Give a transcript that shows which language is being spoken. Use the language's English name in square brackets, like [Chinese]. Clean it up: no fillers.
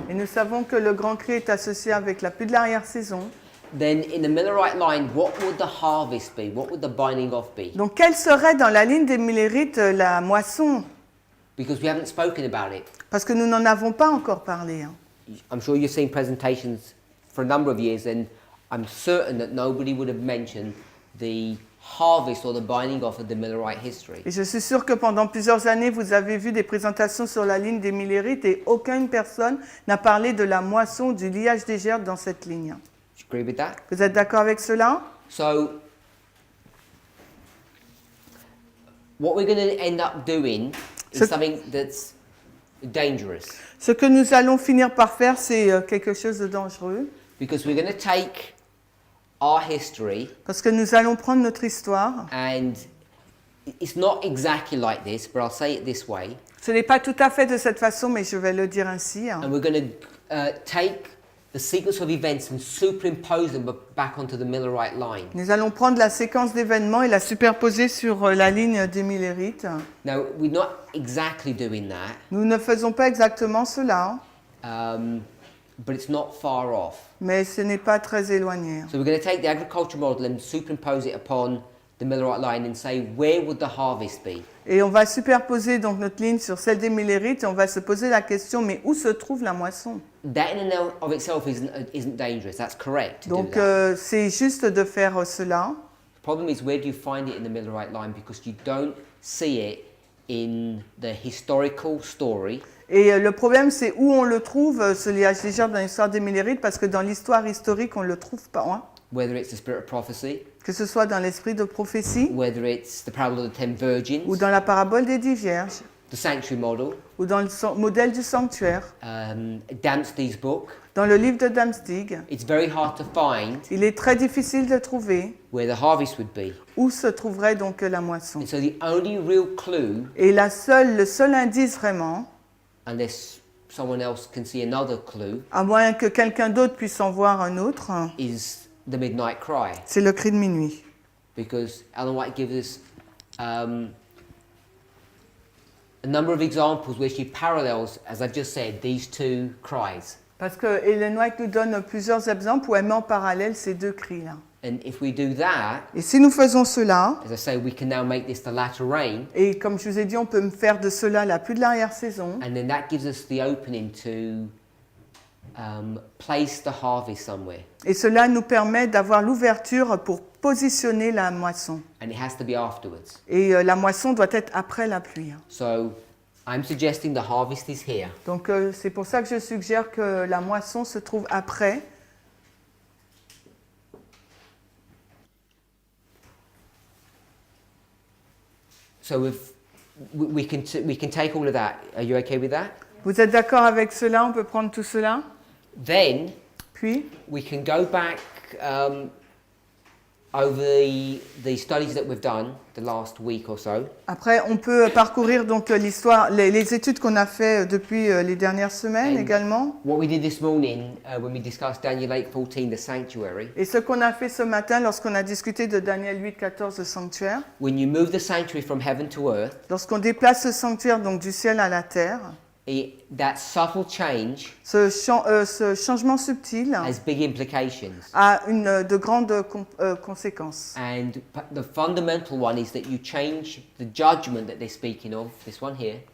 [French] et nous savons que le grand cri est associé avec la pluie de l'arrière-saison. [English] then in the Millerite line, what would the harvest be? What would the binding off be? [French] Donc, quelle serait dans la ligne des Millérites la moisson? [English] Because we haven't spoken about it. [French] Parce que nous n'en avons pas encore parlé. Hein. [English] I'm sure you've seen presentations for a number of years, and I'm certain that nobody would have mentioned the harvest or the binding off of the Millerite history. [French] Et je suis sûre que pendant plusieurs années, vous avez vu des présentations sur la ligne des Millérites et aucune personne n'a parlé de la moisson, du liage des gerbes dans cette ligne. [English] Do you agree with that? [French] Vous êtes d'accord avec cela? [English] So, what we're going to end up doing is So- something that's dangerous, [French] Ce que nous allons finir par faire, c'est quelque chose de dangereux, [English] because we're going to take our history, [French] parce que nous allons prendre notre histoire. [English] and it's not exactly like this, but I'll say it this way, [French] Ce n'est pas tout à fait de cette façon, mais je vais le dire ainsi. Hein. [English] and we're going to take the sequence of events and superimpose them back onto the Millerite line. [French] Nous allons prendre la séquence d'événements et la superposer sur la ligne des Millérites. [English] Now, we're not exactly doing that, [French] Nous ne faisons pas exactement cela, [English] but it's not far off. [French] mais ce n'est pas très éloigné. [English] So we're going to take the agriculture model and superimpose it upon the Millerite line and say, where would the harvest be? [French] Et on va superposer donc notre ligne sur celle des Millérites et on va se poser la question, mais où se trouve la moisson? [English] That in and of itself isn't dangerous. That's correct to do [French] Donc [English] that. [French] c'est juste de faire cela. [English] The problem is, where do you find it in the Millerite line? Because you don't see it in the historical story. [French] Et le problème, c'est où on le trouve, ce liage des gerbes dans l'histoire des Millérites, parce que dans l'histoire historique, on ne le trouve pas. Hein. [English] Whether it's the spirit of prophecy, [French] Que ce soit dans l'esprit de prophétie, [English] whether it's the parable of the 10 virgins, [French] ou dans la parabole des 10 vierges, [English] the sanctuary model, [French] ou dans le modèle du sanctuaire, [English] Dempsey's book, [French] dans le livre de Damstig, [English] it's very hard to find [French] il est très difficile de trouver [English] where the harvest would be. [French] où se trouverait donc la moisson. [English] And so the only real clue, [French] Et le seul indice vraiment, [English] unless someone else can see another clue, [French] à moins que quelqu'un d'autre puisse en voir un autre, [English] is the midnight cry. [French] c'est le cri de minuit. [English] Because Ellen White gives us a number of examples where she parallels, as I've just said, these two cries. [French] Parce que Ellen White nous donne plusieurs exemples où elle met en parallèle ces deux cris-là. [English] And if we do that, [French] Et si nous faisons cela, [English] as I say, we can now make this the latter rain, [French] et comme je vous ai dit, on peut faire de cela la pluie de l'arrière-saison, [English] and then that gives us the opening to place the harvest somewhere. [French] et cela nous permet d'avoir l'ouverture pour positionner la moisson. [English] And it has to be afterwards. [French] Et la moisson doit être après la pluie. [English] So I'm suggesting the harvest is here. [French] Donc c'est pour ça que je suggère que la moisson se trouve après. [English] So if we can take all of that. Are you okay with that? [French] Vous êtes d'accord avec cela? On peut prendre tout cela? [English] Then [French] Puis, [English] we can go back over the studies that we've done the last week or so. [French] après, on peut parcourir donc l'histoire, les études qu'on a fait depuis les dernières semaines [English] And [French] également. [English] What we did this morning when we discussed Daniel 8:14, the sanctuary. [French] Et ce qu'on a fait ce matin lorsqu'on a discuté de Daniel 8:14, le sanctuaire. [English] When you move the sanctuary from heaven to earth, [French] Lorsqu'on déplace le sanctuaire donc du ciel à la terre, [English] that subtle change [French] ce changement subtil [English] has big implications. [French] a de grandes conséquences. [English] And the fundamental one is that you change the judgment that they're speaking of, this one here,